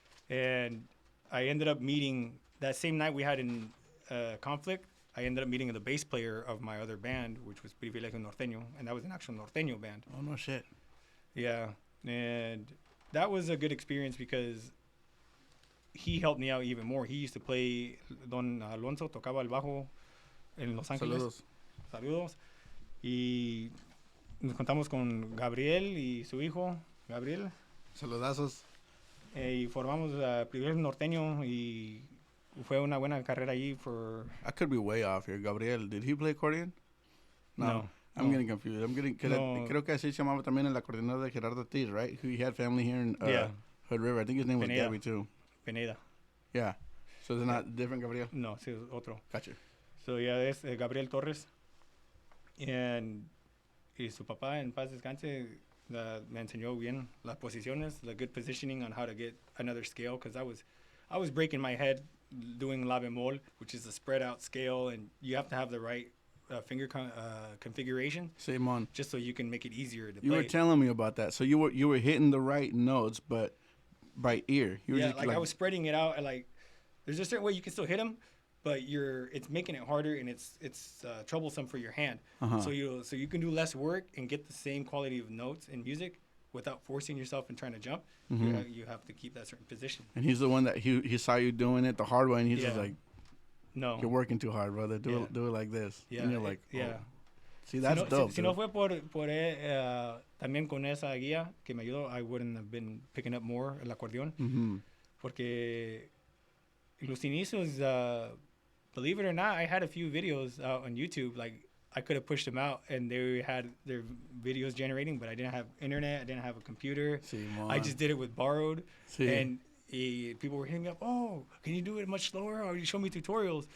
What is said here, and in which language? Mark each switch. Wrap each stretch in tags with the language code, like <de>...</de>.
<en>And I ended up meeting, that same night we had in conflict, I ended up meeting the bass player of my other band, which was Privilegio Norteño, and that was an actual Norteño band. Oh, no shit. Yeah, and that was a good experience because he helped me out even more. He used to play,</en> <es>Don Alonso tocaba el bajo en Los Ángeles. Saludos. Y nos contamos con Gabriel y su hijo, Gabriel. Saludazos. Y formamos Privilegio Norteño y fue una buena carrera allí for...</es> <en>I could be way off here. Gabriel, did he play accordion? No. I'm getting confused.</en> <es>Creo que así se llamaba también el acordeonero de Gerardo Ortiz, right?</es> <en>He had family here in Hood River. I think his name was Gabby too. Pineda. Yeah. So it's not different Gabriel?</en> <es>No, sí, otro.</es> <en>Gotcha. So yeah,</en> <es>es Gabriel Torres. Y su papá, en paz descanse, me enseñó bien las posiciones,</es> <en>the good positioning on how to get another scale, because I was breaking my head doing</en> <es>la bemol,</es> <en>which is a spread out scale, and you have to have the right finger configuration. Same on. Just so you can make it easier to play. You were telling me about that. So you were hitting the right notes, but by ear. You were just I was spreading it out, and like there's a certain way you can still hit them, but it's making it harder, and it's troublesome for your hand. So you can do less work and get the same quality of notes in music without forcing yourself and trying to jump. You have to keep that certain position. And he's the one that he saw you doing it the hard way, and he's just like, no, you're working too hard, brother. Do it like this. Yeah. And you're like, oh. Yeah. See, that's dope.</en> <es>Si no fue por también con esa guía que me ayudó,</es> <en>I wouldn't have been picking up more</en> <es>el acordeón. Porque los inicios,</es> <en>believe it or not, I had a few videos out on YouTube. Like, I could have pushed them out, and they had their videos generating, but I didn't have internet. I didn't have a computer. I just did it with borrowed. And people were hitting me up, oh, can you do it much slower? Or you show me tutorials.</en>